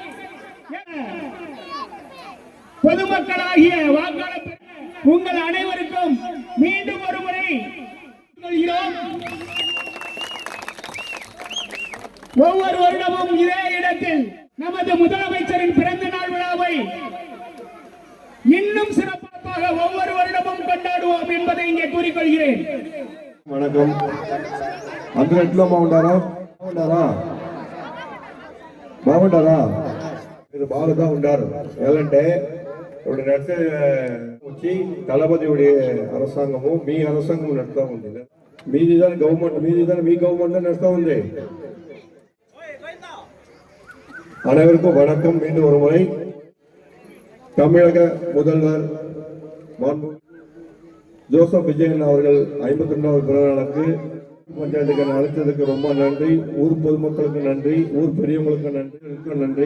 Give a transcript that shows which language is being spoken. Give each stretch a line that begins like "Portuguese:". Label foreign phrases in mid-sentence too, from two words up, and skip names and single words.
Tamil: பொதுமக்களாகிய வாக்காளர் உங்கள் அனைவருக்கும் மீண்டும் ஒரு முறை சொல்கிறோம். ஒவ்வொரு வருடமும் இதே இடத்தில் நமது முதலமைச்சரின் பிறந்த நாள் விழாவை இன்னும் சிறப்பாக ஒவ்வொரு வருடமும் கொண்டாடுவோம் என்பதை இங்கே கூறிக்கொள்கிறேன். வணக்கம்.
Telugu: అందరూ బాగుంటారా? బాగుంటారా? మీరు బాగుగా ఉంటారు. ఎలాంటే ఇప్పుడు నడిచే వచ్చి తలపతి அரசாங்கமும் మీ அரசாங்கமும் నడుస్తూ ఉంది. మీదిదాని గవర్నమెంట్, మీదిదాని మీ గవర్నమెంట్ నడుస్తూ ఉంది.
Tamil: அனைவருக்கும் வணக்கம். மீண்டும் ஒரு முறை தமிழக முதல்வர் ஜோசப் விஜயன் அவர்கள் 52வது பிறந்த நாளுக்கு பஞ்சாயத்துக்கு அழைத்ததுக்கு ரொம்ப நன்றி. ஊர் பொதுமக்களுக்கு நன்றி, ஊர் பெரியவங்களுக்கு நன்றி.